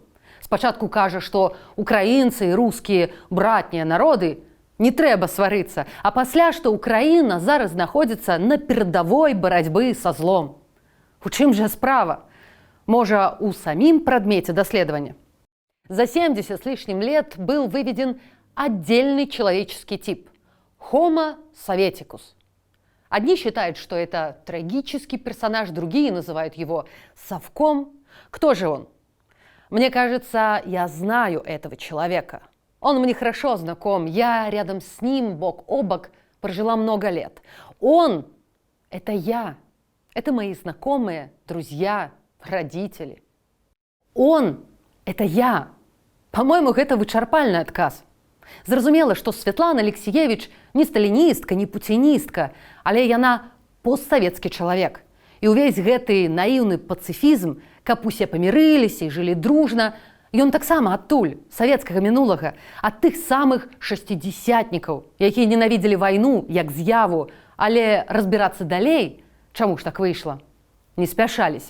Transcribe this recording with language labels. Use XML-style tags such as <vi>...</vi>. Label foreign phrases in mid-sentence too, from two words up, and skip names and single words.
<be>Спачатку кажа, што украінцы і рускія братнія народы не трэба сварыцца, а пасля, што Украіна зараз знаходзіцца на перадавой барацьбы са злом. У чым жа справа? Можа, у самім прадмеце даследавання?</be> <ru>За 70 с лишним лет был выведен отдельный человеческий тип – Homo Sovieticus. Одни считают, что это трагический персонаж, другие называют его совком. Кто же он? Мне кажется, я знаю этого человека. Он мне хорошо знаком, я рядом с ним, бок о бок, прожила много лет. Он – это я, это мои знакомые, друзья, родители. Он – это я. По-моему,</ru> <be>гэта вычарпальны адказ. Зразумела, што Святлана Алексіевіч не сталіністка, не пуціністка, але яна постсавецкі чалавек. І ўвесь гэты наіўны пацыфізм, каб усе памірыліся і жылі дружна, ён таксама адтуль, савецкага мінулага, ад тых самых шасцідзясятнікаў, якія ненавідзелі вайну як з'яву, але разбірацца далей, чаму ж так выйшла, не спяшаліся.</be>